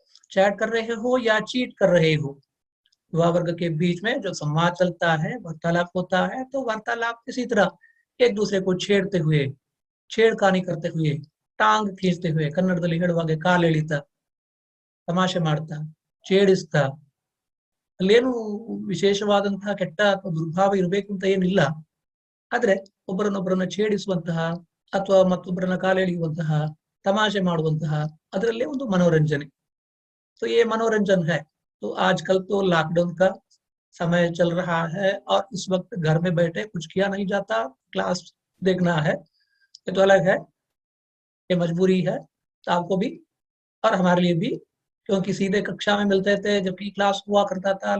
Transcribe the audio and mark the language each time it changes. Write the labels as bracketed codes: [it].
[hi] Chat कर रहे हो या चीट कर रहे हो? युवा वर्ग के बीच में जो संवाद चलता है, वार्तालाप होता है, तो वार्तालाप इसी तरह एक दूसरे को छेड़ते हुए, छेड़खानी करते हुए, टांग खींचते हुए, कन्नड़ದಲ್ಲಿ [kn] ಹೇಳುವಾಗೆ ಕಾಲೆಳಿತ, ತಮಾಷೆ ಮಾಡ್ತಾ, ಛೇಡಿಸ್ತಾ, ಅಲ್ಲೇನು ವಿಶೇಷವಾದಂತಹ ಕೆಟ್ಟ ಅಥವಾ ದುರ್ಭಾವ ಇರಬೇಕು ಅಂತ ಏನಿಲ್ಲ. ಆದ್ರೆ ಒಬ್ಬರನ್ನೊಬ್ಬರನ್ನ ಛೇಡಿಸುವಂತಹ ಅಥವಾ ಮತ್ತೊಬ್ಬರನ್ನ ಕಾಲೆಳೆಯುವಂತಹ, ತಮಾಷೆ ಮಾಡುವಂತಹ ಅದರಲ್ಲೇ ಒಂದು ಮನೋರಂಜನೆ। [hi] तो ये मनोरंजन है। तो आजकल तो लॉकडाउन का समय चल रहा है और इस वक्त घर में बैठे कुछ किया नहीं जाता, क्लास देखना है, ये तो अलग है, ये मजबूरी है तो आपको भी और हमारे लिए भी, क्योंकि सीधे कक्षा में मिलते थे जबकि क्लास हुआ करता था।